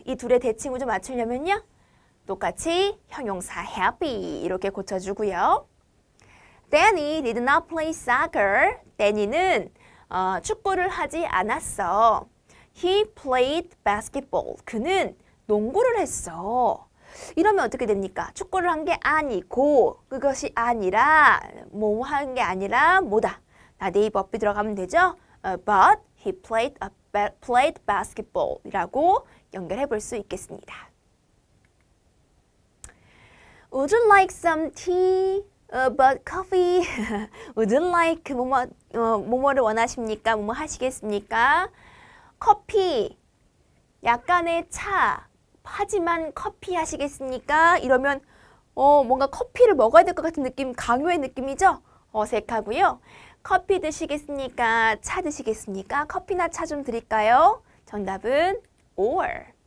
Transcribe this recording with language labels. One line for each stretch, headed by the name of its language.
Korean: 이 둘의 대칭을 좀 맞추려면요. 똑같이 형용사 happy 이렇게 고쳐주고요.
English: Danny did not play soccer.
Korean: Danny는 축구를 하지 않았어.
English: He played basketball.
Korean: 그는 농구를 했어. 이러면 어떻게 됩니까? 축구를 한 게 아니고 그것이 아니라 뭐 한 게 아니라 뭐다? 나 네이버 업이 들어가면 되죠?
English: But he played basketball
Korean: 이라고 연결해 볼 수 있겠습니다.
English: Would you like some tea? But coffee. Would you like
Korean: 뭐뭐를 원하십니까? 뭐뭐 하시겠습니까? 커피, 약간의 차, 하지만 커피 하시겠습니까? 이러면 뭔가 커피를 먹어야 될 것 같은 느낌, 강요의 느낌이죠? 어색하고요. 커피 드시겠습니까? 차 드시겠습니까? 커피나 차 좀 드릴까요? 정답은 or.